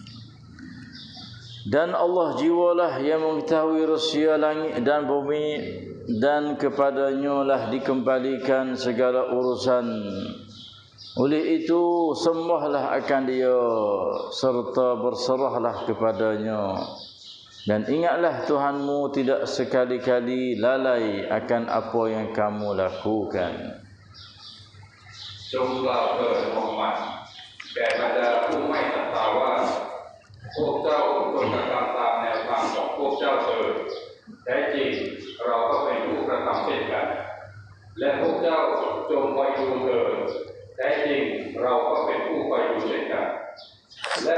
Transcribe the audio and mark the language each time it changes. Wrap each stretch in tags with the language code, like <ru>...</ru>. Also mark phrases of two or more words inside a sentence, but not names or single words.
<ms>Dan Allah jiwalah yang mengetahui rahsia langit dan bumi, dan kepadanya lah dikembalikan segala urusan. Oleh itu sembahlah akan Dia serta berserahlah kepadanya. Dan ingatlah Tuhanmu tidak sekali-kali lalai akan apa yang kamu lakukan.</ms> <th>จงกล่าวเถิดมุฮัมมัดแก่บรรดาผู้ไม่ศรัทธาว่าพวกเจ้าจงกระทำตามแนวทางของพวกเจ้าเถิดแท้จริงเราก็เป็นผู้กระ ทำเช่นกันและพวกเจ้าจงคอยดูเถิดแท้จริงเราก็เป็นผู้คอยดูเช่นกันและ</th>